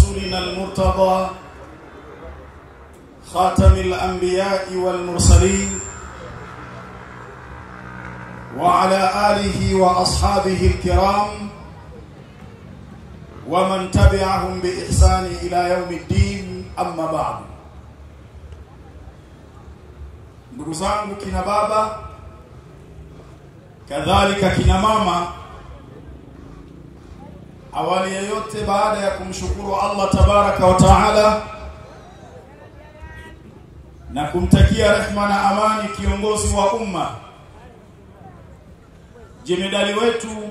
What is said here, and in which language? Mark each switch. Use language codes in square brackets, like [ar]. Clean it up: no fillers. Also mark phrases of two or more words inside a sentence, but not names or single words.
[ar] الأمين المرتضى خاتم الأنبياء والمرسلين وعلى آله وأصحابه الكرام ومن تبعهم بإحسان إلى يوم الدين. أما بعد. [sw] ndugu zangu kina baba kadhalika kina mama, awali ya yote baada ya kumshukuru Allah [ar] تبارك وتعالى [sw] na kumtakia rehma na amani kiongozi wa umma, jemedali wetu,